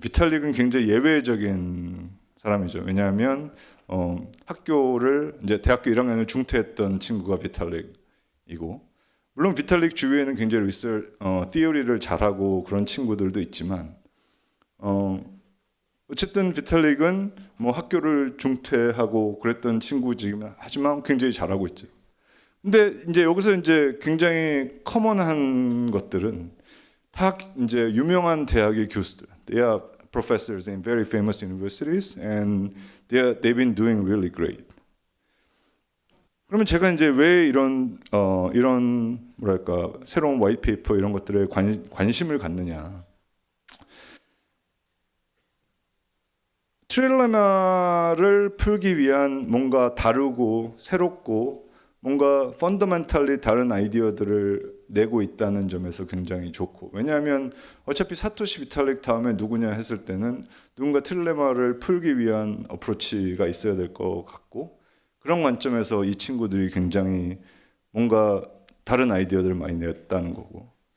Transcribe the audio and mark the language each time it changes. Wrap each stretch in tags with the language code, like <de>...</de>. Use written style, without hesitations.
<ko>비탈릭은 굉장히 예외적인 사람이죠. 왜냐하면 학교를 이제 대학교 1학년을 중퇴했던 친구가 비탈릭이고 물론 비탈릭 주위에는 굉장히 티어리를 잘하고 그런 친구들도 있지만 어쨌든 비탈릭은 뭐 학교를 중퇴하고 그랬던 친구지만 하지만 굉장히 잘하고 있죠. 근데 이제 여기서 이제 굉장히 커먼한 것들은 다 이제 유명한 대학의 교수들.</ko> <en>They are professors in very famous universities and they've been doing really great.</en> <ko>그러면 제가 이제 왜 이런 뭐랄까 새로운 화이트페이퍼 이런 것들에 관심을 갖느냐? 트릴레마를 풀기 위한 뭔가 다르고 새롭고 뭔가 펀더멘탈리 다른 아이디어들을 내고 있다는 점에서 굉장히 좋고 왜냐하면 어차피 사토시 비탈릭 다음에 누구냐 했을 때는 누군가 트릴레마를 풀기 위한 어프로치가 있어야 될 것 같고 그런 관점에서 이 친구들이 굉장히 뭔가 다른 아이디어들을 많이 냈다는 거고</ko>